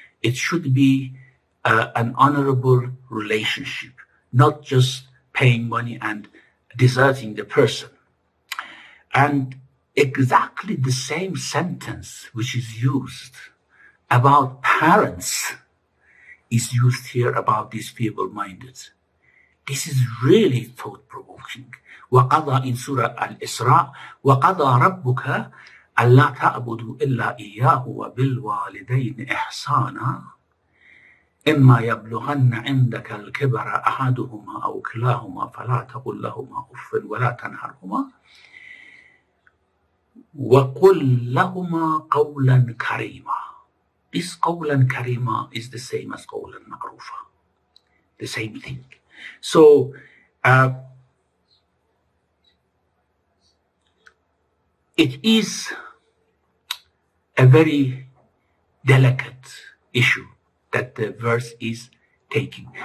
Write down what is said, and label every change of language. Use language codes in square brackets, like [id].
[en] It should be an honorable relationship, not just paying money and deserting the person. And exactly the same sentence which is used about parents is used here about these feeble-minded. This is really thought-provoking. [ar] وَقَضَى in Surah Al-Isra, وَقَضَى رَبُّكَ أَلَّا تَعْبُدُوا إِلَّا إِيَّاهُ وَبِالْوَالِدَيْنِ إِحْسَانًا إِمَّا يَبْلُغَنَّ عِنْدَكَ الْكِبَرَ أَحَدُهُمَا أَوْ كِلَاهُمَا فَلَا تَقُل لَهُمَا أُفٍّ وَلَا تَنْهَرْهُمَا وَقُل لَهُمَا قَوْلًا كَرِيمًا. [en] This [ar] قَوْلًا كَرِيمًا [en] is the same as [ar] قَوْلًا مَعْرُوفًا. [en] The same thing. So, it is a very delicate issue that the verse is taking.